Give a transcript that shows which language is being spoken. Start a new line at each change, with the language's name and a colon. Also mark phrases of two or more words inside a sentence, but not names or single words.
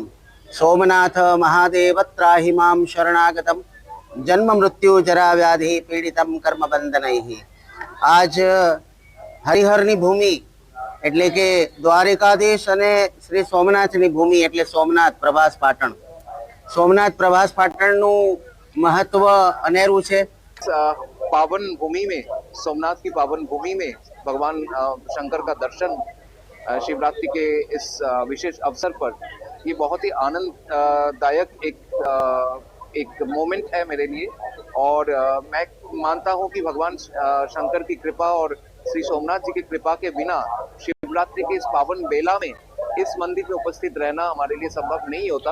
Sanskrit: सोमनाथ महादेव त्राहि मां शरणागतं जन्म मृत्यु जरा व्याधि पीड़ितं कर्मबंधनैः।
Gujarati: આજ હરિહરની ભૂમિ એટલે કે દ્વારિકાધીશ અને શ્રી સોમનાથની ભૂમિ એટલે સોમનાથ પ્રભાસ પાટણ। સોમનાથ પ્રભાસ પાટણનું મહત્વ અનેરું છે।
Hindi: पावन भूमि में, सोमनाथ की पावन भूमि में भगवान शंकर का दर्शन शिवरात्रि के इस विशेष अवसर पर ये बहुत ही आनंददायक एक मोमेंट है मेरे लिए। और मैं मानता हूँ कि भगवान शंकर की कृपा और श्री सोमनाथ जी की कृपा के बिना शिवरात्रि के इस पावन बेला में इस मंदिर में उपस्थित रहना हमारे लिए संभव नहीं होता।